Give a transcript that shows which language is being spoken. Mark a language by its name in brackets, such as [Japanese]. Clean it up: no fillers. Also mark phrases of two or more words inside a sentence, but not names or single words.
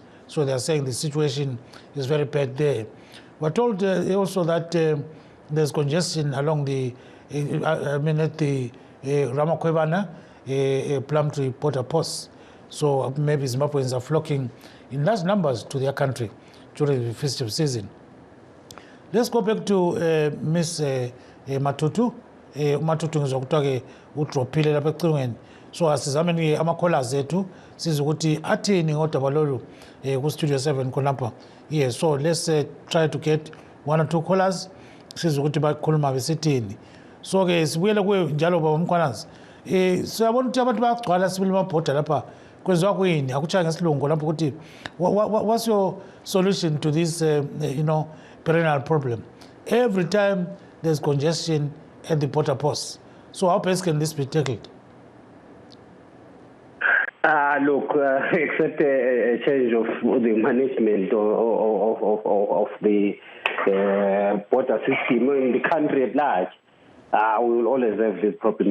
[English] So they're saying the situation is very bad there. We're told also that there's congestion along the, at the Ramakwebana, Plumtree border posts. So maybe Zimbabweans are flocking in large numbers to their country during the festive season. Let's go back to Miss Matutu. [North Ndebele] Matutu ngizokuthiwa udrophile lapha ecingweni. So asizameni ama-callers ethu siza ukuthi athini ngodaba lolu ku-Studio 7 khonapha. [English] Yes, so let's try to get one or two callers [North Ndebele] siza ukuthi bakhuluma besithini. So-ke sibuyele kuwe njalo baba Mkhwanazi. Siyabona ukuthi abantu bayagcwala sibili amabhoda lapha kwenziwa kuyini akutshaye ngesilungu lapho ukuthi [English] what's your solution to this perennial problem? Every time there's congestion at the border posts. So how best can this be tackled? Look, except a change of the management of the border system in the country at large, we will always have this problem.